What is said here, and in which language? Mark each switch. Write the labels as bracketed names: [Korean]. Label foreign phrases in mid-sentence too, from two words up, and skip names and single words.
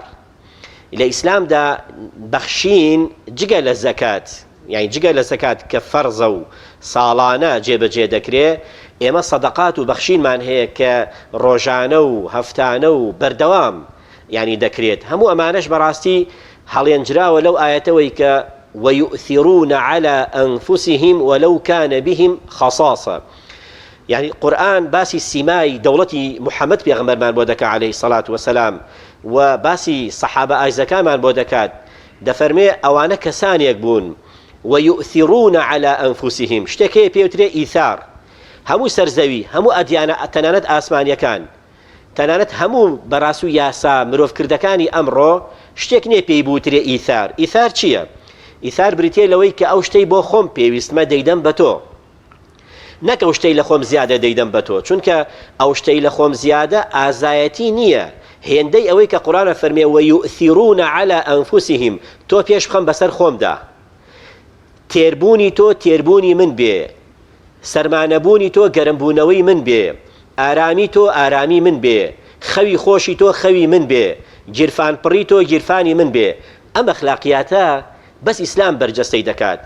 [Central Kurdish] لە ئیسلامدا بەخشین جگە لە زەکات یعنی جگە لە زەکات کە فەرزە و ساڵانە جێبەجێ دەکرێت ئێمە سەدەقات و بەخشینمان هەیە کە ڕۆژانە و هەفتانە و بەردەوام ینی دەکرێت. هەموو ئەمانەش بەڕاستی هەڵێنجراوە لەو ئاەتەوەی کە [Arabic] ويؤثرون على أنفسهم ولو كان بهم خصاصة. [Central Kurdish] يعني قرآن باسي سیمای دەوڵەتی محەممەد پێغەمبەرمان بۆ دەکات [Arabic] عليه الصلاة والسلام [Central Kurdish] و باسی سەحابە ئایزەکانمان بۆ دەکات دەفەرمێ ئەوانە کەسانێک بوون [Arabic] ويؤثرون على أنفسهم [Central Kurdish] شتێکەیە پێوترێ ئیثار هەموو سەرزەوی هەموو ئەدیانە تەنانەت ئاسمانیەکان تەنانەت هەموو بەڕاست و یاسا مرۆڤکردەکانی ئەمڕۆ شتێک نێ پێی بوترێ ئیثار. ئیثار چییە؟ ئیثار بریتێ لەوەی کە ئەو شتەی بۆ خۆم پێویستمە دەیدەم بە تۆ، نەک ئەو شتەی لە خۆم زیادە دەیدەم بە تۆ، چونکە ئەو شتەی لە خۆم زیادە ئازایەتی نییە. هێندەی ئەوەی کە قورآنە فەرمێ [Arabic] ويؤثرون على أنفسهم [Central Kurdish] تۆ پێش بخەم بەسەر خۆمدا، تێربوونی تۆ تێربوونی من بێ، سەرمانەبوونی تۆ گەرمبوونەوەی من بێ، ئارامی تۆ ئارامی من بێ، خەوی خۆشی تۆ خەوی من بێ، گیرفان پڕی تۆ گیرفانی من بێ. ئەم ئەخلاقیاتە بەس ئیسلام بەرجەستەی دەکات.